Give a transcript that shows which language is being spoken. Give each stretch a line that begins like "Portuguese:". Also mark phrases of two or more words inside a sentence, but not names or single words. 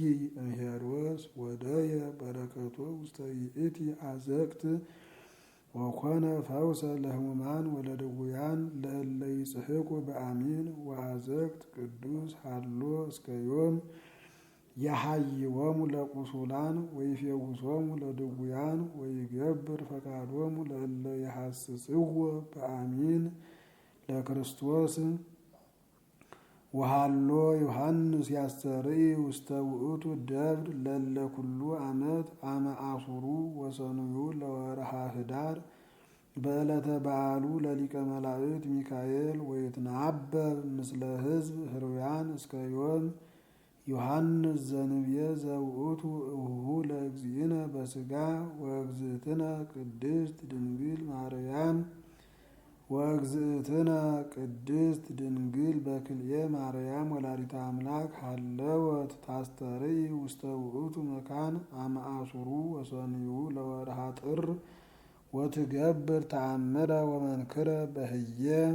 Geez: እምሄሮስ ወደየ በረከቶ ውስተ ይእቲ አዘቅት ወኮነ ፈውሰ ለሕሙማን ወለድውያን ለእለ ይጽሕቁ በአሚን ወአዘቅት ቅዱስ ሀሎ እስከ ዮም የሐይወሙ ለቁሱላን ወይፌውሶሙ ለድውያን ወይገብር ፈቃዶሙ ለእለ የሐስጽዎ በአሚን ለክርስቶስ ወሃሎ ዮሐንስ ያስተርኢ ውስተ ውእቱ ደብር ለለ ኩሉ ዓመት አመ አሱሩ ወሰኑዩ ለወርሃ ህዳር በዕለተ በዓሉ ለሊቀ መላእክት ሚካኤል ወይትናበብ ምስለ ሕዝብ ህሩያን እስከ ዮም ዮሐንስ ዘንብየ ዘውእቱ እሁሁ ለእግዚእነ በሥጋ ወእግዝእትነ ቅድስት ድንግል ማርያም ወእግዝእትነ ቅድስት ድንግል በክልኤ ማርያም ወላዲተ አምላክ ሀለወት ታስተርኢ ውስተ ውእቱ መካን አመ አሱሩ ወሰኑዩ ለወርሃ ጥር ወትገብር ተአምረ ወመንክረ በህየ